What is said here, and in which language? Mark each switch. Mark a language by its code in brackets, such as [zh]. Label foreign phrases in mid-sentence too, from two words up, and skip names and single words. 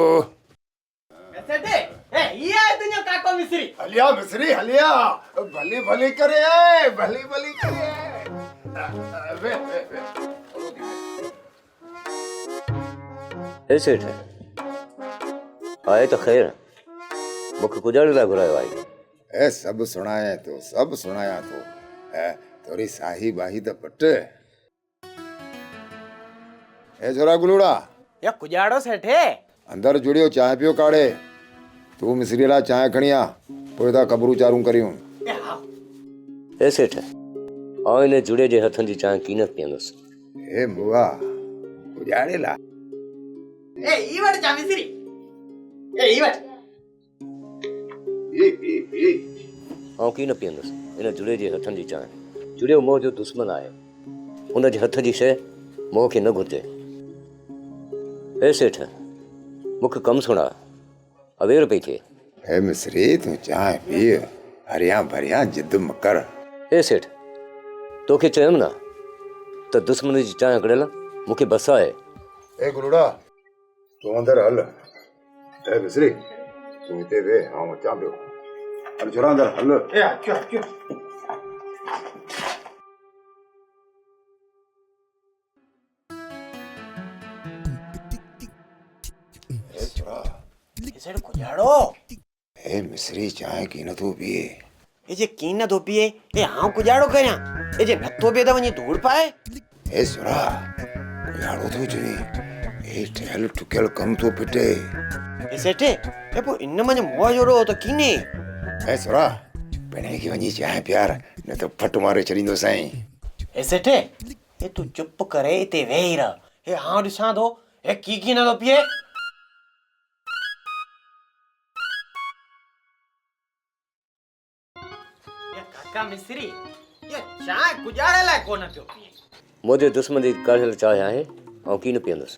[sd] हलिया मिस्री हलिया, भली भली करे भली भली करे। हे सेठ आए तो ख़ैर, मूंखे कुजाड़े लाइ घुरायो आहे। ए सब सुनाया तो थोड़ी साही बाही तो पट। ए छोरा गुलूड़ा, या कुजाड़ो सेठे अंदर जुड़ियो चांहि पियो काढ़े। तू मिस्री लाइ चांहि खणी आ, पोइ था ख़बरूं चारूं करियूं। हे सेठ आउं इन जुड़े जे हथनि जी चांहि कीन पीअंदुसि। ए बुआ कुजाड़े ला ए ई वट जा मिस्री, ए ई वट आउं कीन पीअंदुसि इन जुड़े जे हथनि जी चांहि। जुड़ियो मोह जो दुश्मन आहे, उन जे हथ जी शइ मोह खे न घुरिजे। हे सेठ मूंखे कमु सुणा, अवेर पई थिए। ए मिस्री तूं चांहि पी, हरिया भरिया जिद मकर। हे सेठ तोखे चयुमि न त दुश्मन जी चांहि कढियल मूंखे बस आहे। ए गुलूड़ा तूं अंदर हल। ए मिस्री तूं हिते वे, आऊं अचां पियो। हल छोरा अंदर हल। ए अचो अचो। ए छोरा सेठ कुजाड़ो ए मिस्री चांहि की नथो पिए। ए जे की न थो पिए, ए हां कुजाड़ो करियां, ए जे नथो पिए त वञी धूड़ पाए। ए छोरा कुजाड़ो थो चवे, ए ठहियल ठुकियल कम थो पिटे। ए सेठे ए पो इन मंझ मोह जोड़ो त कीने। ए छोरा पिणे की वञी चांहि प्यार, न त फट मारे छॾींदो साईं। ए सेठे ए तू चुप करे इते वेही रह। ए हां ॾिसां थो ए की न थो पिए। काका मिस्री ये चाय गुजारे लाइ कोन पियो पिए। मुंहिंजे दुश्मन जी काढ़ियल चांहि आहे, आउं कीन पीअंदुसि।